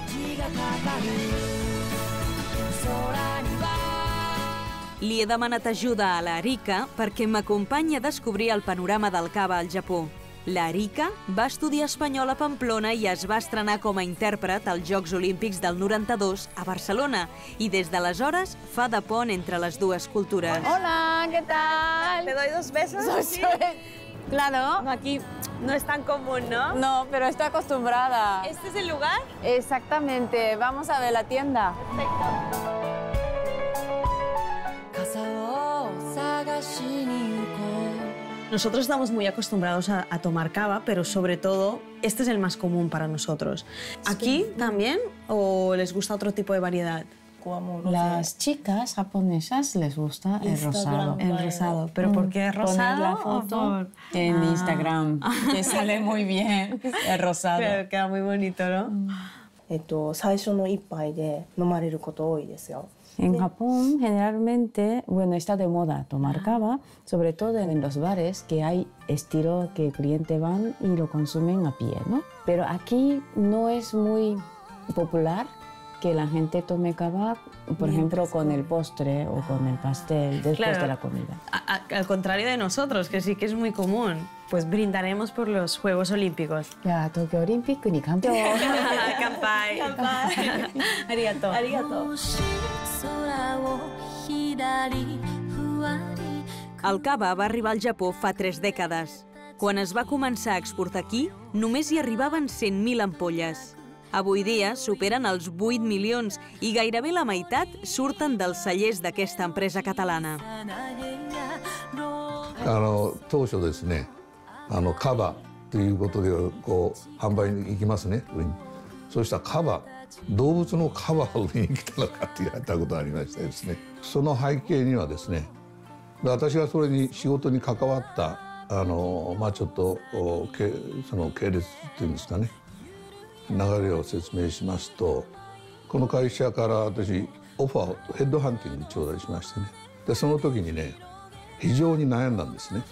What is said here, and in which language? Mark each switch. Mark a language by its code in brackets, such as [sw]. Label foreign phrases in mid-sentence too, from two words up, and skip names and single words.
[ca] Li he demanat ajuda a la Arika perquè m'acompanyi a descobrir el panorama del cava al Japó. La Arika va estudiar espanyol a Pamplona i es va estrenar com a intèrpret als Jocs Olímpics del 92 a Barcelona i des d'aleshores fa de pont entre les dues cultures. [es] Hola, ¿qué tal? ¿Te doy 2 besos? Sí. Claro. Aquí no es tan común, ¿no? No, pero estoy acostumbrada. ¿Este es el lugar? Exactamente. Vamos a ver la tienda. Nosotros estamos muy acostumbrados a tomar cava, pero sobre todo, este es el más común para nosotros. ¿Aquí también o les gusta otro tipo de variedad? Las chicas japonesas les gusta el rosado. El rosado. ¿Pero por qué rosado? Poner la foto en Instagram, que sale muy bien el rosado. Pero queda muy bonito, ¿no? [ja] 最初の一杯で飲まれること多いですよ。 [es] En Japón, generalmente, está de moda tomar cava, sobre todo en los bares, que hay estilo que el cliente van y lo consumen a pie, ¿no? Pero aquí no es muy popular que la gente tome cava, por ejemplo, con el postre o con el pastel después de la comida. Al contrario de nosotros, que sí que es muy común. Pues brindaremos por los Juegos Olímpicos. Ya, Tokyo Olympic ni campeón. [ja] 乾杯。ありがとう。ありがとう. [ca] El cava va arribar al Japó fa 3 dècades. Quan es va començar a exportar aquí, només hi arribaven 100.000 ampolles. Avui dia superen els 8 milions i gairebé la meitat surten dels cellers d'aquesta empresa catalana. [ja] 当初ですね、カバということで販売に行きますね。そうしたらカバ動物のカバを見に来たのかって言われたことがありましてですね、その背景にはですね、私がそれに仕事に関わったちょっとその系列っていうんですかね、流れを説明しますと、この会社から私オファーをヘッドハンティング頂戴しましてね、でその時にね非常に悩んだんですね。